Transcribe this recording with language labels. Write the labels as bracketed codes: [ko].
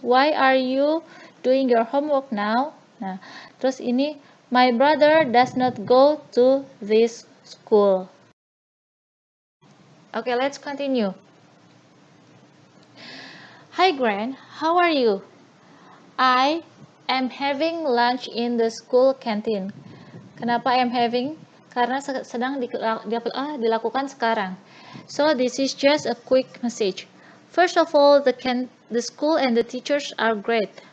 [en] Why are you doing your homework now? [id] Nah, terus ini [en] my brother does not go to this school. Okay, let's continue. Hi Gran, how are you? I am having lunch in the school canteen. Kenapa I am having? [id] Karena sedang dilakukan sekarang. [en] So this is just a quick message. First of all, the school and the teachers are great.